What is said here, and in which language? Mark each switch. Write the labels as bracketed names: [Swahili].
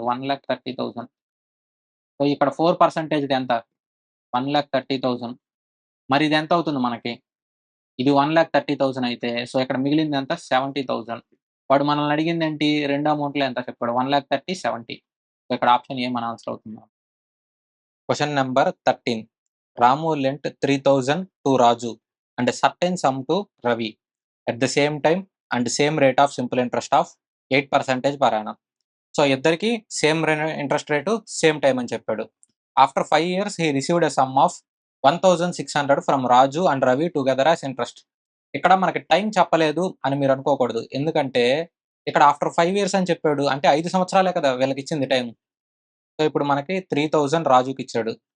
[Telugu] 1,30,000. So, ఇక్కడ 4% ఎంత? 1,30,000. మరి ఇదెంతవుతుంది మనకి? ఇది 1,30,000 అయితే, సో, ఇక్కడ మిగిలిందెంత? 70,000. వాడు మనల్ని అడిగిందేంటి? 2 అమౌంట్‌లో ఎంత చెప్పాడు? 1,30,000, 70. సో, ఇక్కడ ఆప్షన్ ఏ మన ఆన్సర్ అవుతుంది. [English] Question number 13. Ramu lent 3,000 to Raju and a certain sum to Ravi at the same time and same rate of simple interest of 8% per annum. [Telugu] So, ఇద్దరికీ [English] same interest rate, same time [Telugu] అని చెప్పాడు. [English] After 5 years he received a sum of 1,600 from Raju and Ravi together as interest. [Telugu] ఇక్కడ మనకి time చెప్పలేదు అని మీరు అనుకోకూడదు. ఎందుకంటే ఇక్కడ [English] after 5 years [Telugu] అని చెప్పాడు. అంటే 5 సంవత్సరాలే కదా వీళ్ళకిచ్చింది టైం. సో, ఇప్పుడు మనకి 3,000 రాజుకిచ్చాడు.